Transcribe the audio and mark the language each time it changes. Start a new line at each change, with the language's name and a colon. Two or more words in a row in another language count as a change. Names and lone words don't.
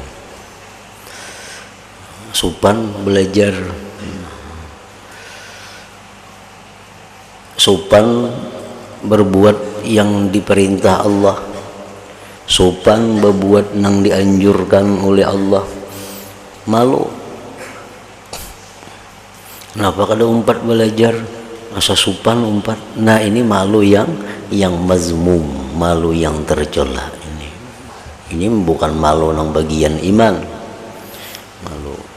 Indonesian: Sopan belajar, sopan berbuat yang diperintah Allah, sopan berbuat yang dianjurkan oleh Allah. Malu.
Banjar: Kenapa kada umpat belajar? Masa sopan umpat.
Indonesian: Nah, ini malu yang mazmum, malu yang tercela. Ini bukan malu nang bagian iman. Malu.